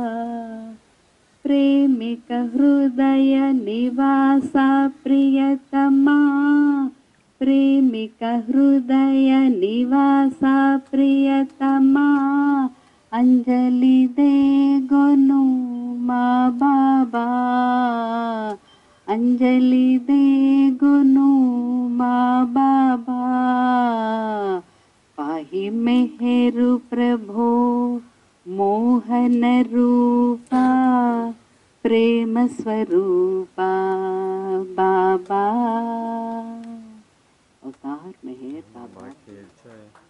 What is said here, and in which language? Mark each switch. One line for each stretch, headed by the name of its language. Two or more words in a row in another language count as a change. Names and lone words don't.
Telugu: ప్రేమిక హృదయ నివాస ప్రియతమా ప్రేమిక హృదయ నివాస ప్రియతమా అంజలి దేగొను మా బాబా అంజలి దేగొను మా బాబా
Sanskrit: पाहि मेहरु प्रभो मोहन रूपा प्रेम स्वरूपा बाबा अवतार मेहर बाबा
Hindi: की जय।